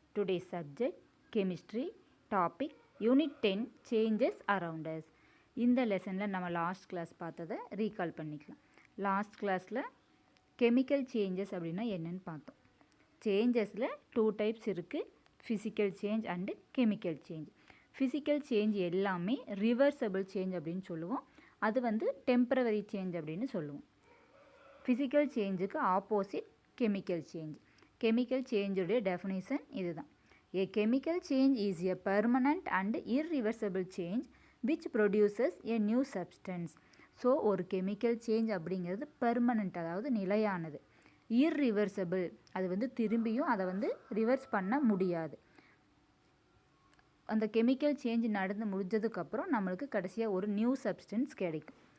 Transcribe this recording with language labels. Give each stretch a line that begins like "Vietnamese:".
English: Today's subject chemistry topic unit 10 changes around us.
Tamil: இந்த லெசனில் நம்ம லாஸ்ட் கிளாஸ் பார்த்ததை ரீகால் பண்ணிக்கலாம். லாஸ்ட் கிளாஸில் கெமிக்கல் சேஞ்சஸ் அப்படின்னா என்னென்னு பார்த்தோம். சேஞ்சஸில் 2 டைப்ஸ் இருக்குது, physical change and chemical change. Physical change எல்லாமே ரிவர்சபிள் சேஞ்ச் அப்படின்னு சொல்லுவோம். அது வந்து டெம்பரவரி சேஞ்ச் அப்படின்னு சொல்லுவோம். Physical சேஞ்சுக்கு opposite chemical change. Chemical சேஞ்சுடைய definition இதுதான்.
English: A chemical change is a permanent and irreversible change which produces a new substance.
Tamil: So ஒரு chemical change அப்படிங்கிறது பெர்மனண்ட், அதாவது நிலையானது. இர்ரிவர்சபிள், அது வந்து திரும்பியும் அதை வந்து ரிவர்ஸ் பண்ண முடியாது. அந்த கெமிக்கல் சேஞ்ச் நடந்து முடிஞ்சதுக்கப்புறம் நம்மளுக்கு கடைசியாக ஒரு நியூ சப்ஸ்டன்ஸ் கிடைக்கும்.